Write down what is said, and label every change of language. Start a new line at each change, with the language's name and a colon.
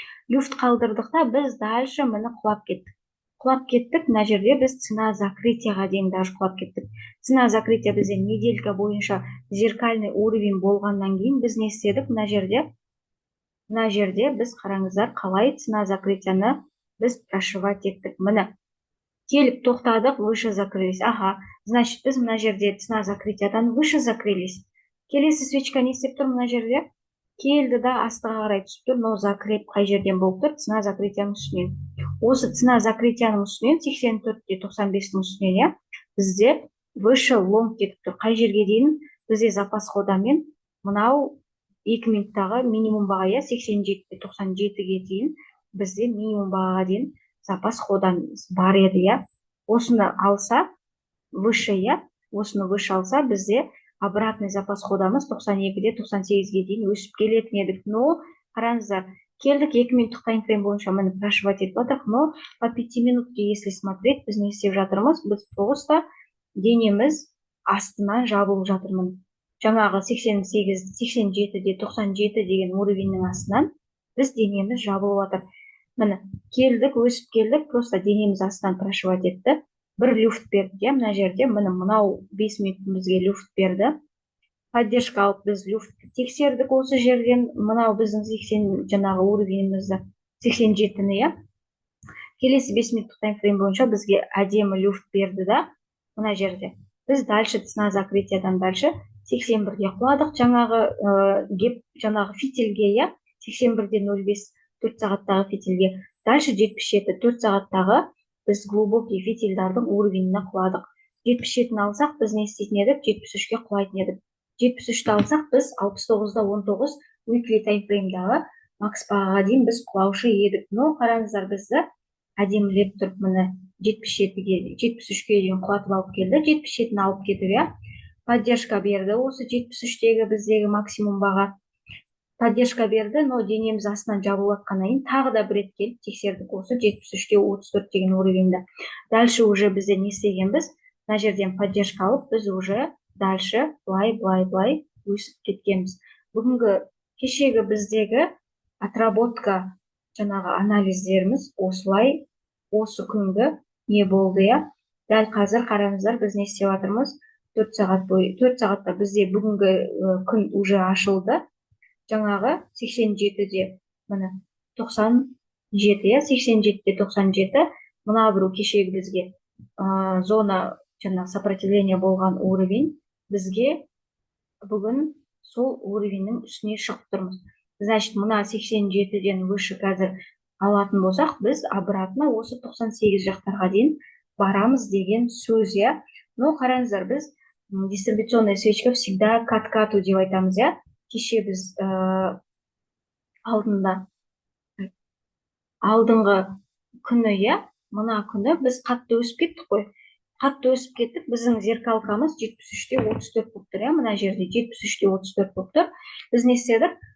Kazakh: Люфт қалдырдық та біз
Russian: дальше
Kazakh: мына құлап кеттік. Мына жерде біз цена закрытияға дейін даже құлап кеттік. Цена закрытия бізде неделька бойынша
Russian: зеркальный уровень
Kazakh: болғаннан кейін біз не істедік? Мына жерде біз қараңыздар, қалай цена закрытияны біз прошивать еттік. Мына келіп тоқтадық,
Russian: выше закрылись.
Kazakh: Аха,
Russian: значит,
Kazakh: біз мына жерде цена закрытиядан
Russian: выше закрылись.
Kazakh: Келесі свечка не істеп тұр мына жерде? Келді да астыға қарай түсіп тұр, но закреп қай жерден болып тұр? Цена закрытияның үстінен. Осы цена закрытияның үстінен 84-те 95-нің үстінен, иә, бізде выше лонг кетіп тұр. Қай жерге дейін? Бізде запас ходамен мынау 2 минуттағы минимум баға, иә, 87-те 97-ге дейін бізде минимум бағаға дейін запас ходанымыз бар еді, иә. Осыны алса, выше, иә, осыны выше алса, бізде
Russian: обратный
Kazakh: запас ходамыз 92-де 98-ге дейін өсіп келетін едік. Но қараңыздар, келдік 2 минуттық таймфрейм бойынша мені прошивать етіп жатырмыз,
Russian: но по 5 минутке если смотреть,
Kazakh: біз не істеп жатырмыз? Біз
Russian: просто
Kazakh: денеміз астынан жабылып жатырмыз. Жаңағы 87-де 97 деген уровеньнің астынан біз денеміз жабылып жатыр. Міне келдік, өсіп келдік, просто денеміз астынан прошивать етті. Бір люфт берді, мына жерде, мынау 5 минут бізге люфт берді. Поддержка алып біз люфтті тексердік осы жерден. Мынау біздің 80 жаңағы уровенімізді 87-ні, иә. Келесі 5 минуттық таймфрейм бойынша бізге әдемі люфт берді да, мына жерде. Біз
Russian: дальше
Kazakh: цена закрытиядан дальше 81-ге құладық, жаңағы фитильге, иә, 81-де 05 4 сағаттағы фитильге.
Russian: Дальше
Kazakh: 77 4 сағаттағы біз глубокий фитильдардың уровеніне құладық. 77-ні алсақ, біз не істейтін едік? 73-ге құлайтын едік. 73-ті алсақ, біз 69-да 19 weekly таймфреймдағы макс бағаға дейін біз құлаушы едік. Но қараңыздар, бізді әдемілеп тұрып, міне 73-ге дейін құлатып алып келді. 77-ні алып кетуге поддержка берді. Осы 73-тегі біздегі максимум баға поддержка берді, но денеміз астынан жабылып жатқаннан кейін тағы да бір рет келіп тексердік осы 73-те 34 деген уровеньді.
Russian: Дальше уже
Kazakh: бізде не істегенбіз? Мына жерден поддержка алып, біз
Russian: уже дальше
Kazakh: былай өсіп кеткенбіз. Бүгінгі кешегі біздегі отработка жаңағы анализдеріміз осылай, осы күнгі не болды, иә. Дәл қазір қараңыздар, біз не істеп жатырмыз? 4 сағатта бізде бүгінгі күн уже ашылды. Жаңағы 87-де міне 97, 87-де 97, мына біреу кешегі бізге зона жаңағы
Russian: сопротивление
Kazakh: болған уровень, бізге бүгін сол уровеньнің үстіне шығып тұрмыз.
Russian: Значит,
Kazakh: мына 87-ден выше қазір алатын болсақ, біз
Russian: обратно
Kazakh: осы 98 жақтарға дейін барамыз деген сөз, иә. Но қараңыздар, біз
Russian: Дистрибуционная свечка всегда к откату
Kazakh: деп айтамыз, иә. Кеше біз алдында алдыңғы күні, иә, мына күні біз қатты өсіп кеттік қой. Қатты өсіп кеттік, біздің зеркалкамыз 73-34 болып тұр, иә, мына жерде 73-34 болып тұр. Біз не істедік?